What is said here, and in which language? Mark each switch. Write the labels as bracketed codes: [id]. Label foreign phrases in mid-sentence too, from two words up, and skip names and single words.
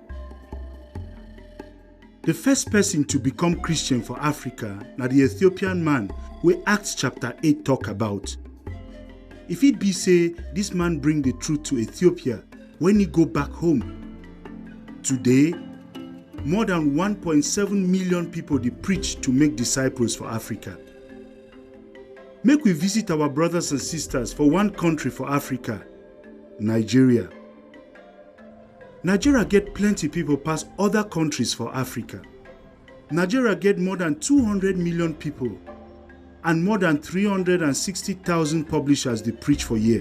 [pcm] The first person to become Christian for Africa na the Ethiopian man wey Acts chapter 8 talk about. If it be say this man bring the truth to Ethiopia when he go back home. Today, more than 1.7 million people dey preach to make disciples for Africa. Make we visit our brothers and sisters for one country for Africa, Nigeria. Nigeria get plenty people pass other countries for Africa. Nigeria get more than 200 million people and more than 360,000 publishers dey preach for year.